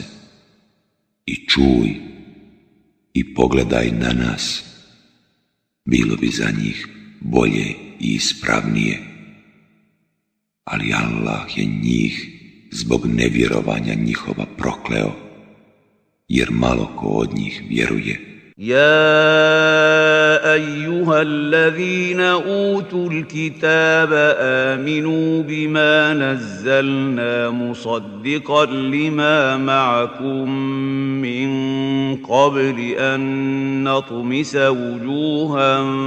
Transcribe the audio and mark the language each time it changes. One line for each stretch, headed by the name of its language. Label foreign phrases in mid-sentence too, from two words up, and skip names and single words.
Bosnian: I čuj i pogledaj na nas. Bilo bi za njih bolje i ispravnije. Ali Allah je njih zbog nevjerovanja njihova prokleo, jer malo ko od njih vjeruje.
Arabic: يا أيها الذين أوتوا الكتاب آمنوا بما نزلنا مصدقا لما معكم من قبل أن نطمس وجوها